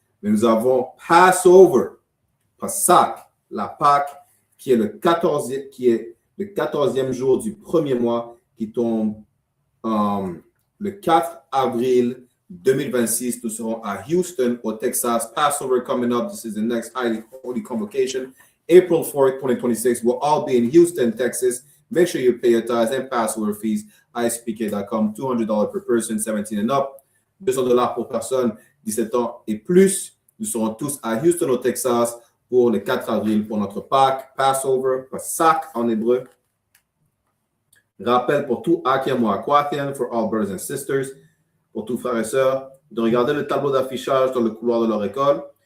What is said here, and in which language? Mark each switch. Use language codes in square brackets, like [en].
[fr] Mais nous avons Passover, Pasach, la Pâque, qui est le 14e jour du premier mois, qui tombe le 4 avril 2026. Nous serons à Houston, au Texas. [en] Passover coming up. This is the next highly holy convocation. April 4th, 2026. We'll all be in Houston, Texas. Make sure you pay your tithes and Passover fees. I.S.U.P.K.com. $200 per person, 17 and up. [fr] $200 pour personne, 17 ans et plus. Nous serons tous à Houston, au Texas, pour le 4 avril, pour notre Pâques, Passover, Pasach en hébreu. Rappel pour tout Akim ou Aquathian, [en] for all brothers and sisters, [fr] pour tous frères et sœurs, de regarder le tableau d'affichage dans le couloir de leur école.